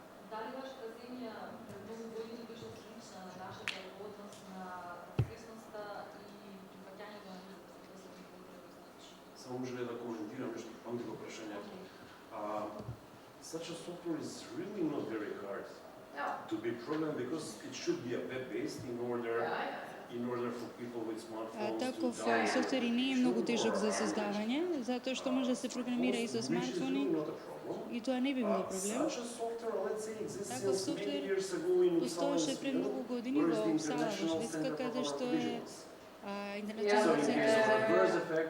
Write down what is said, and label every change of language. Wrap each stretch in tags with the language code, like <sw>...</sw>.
<mk>Дали вашата земја пред многу години беше слична на нашата однос на свесноста и прифаќањето на недостатни потреби? Само може да коментирам нешто, памти го прашање.</mk> <en>Such a software is really not very hard to be programmed because it should be a web-based in order for people with smartphones</en> <mk>Таков софтвер не е многу тежок за создавање, затоа што може да се програмира и со смартфони и тоа не би било проблем. Таков софтвер постоеше пред многу години во Упсала, во Шведска, каде што е интернационален центар за...</mk>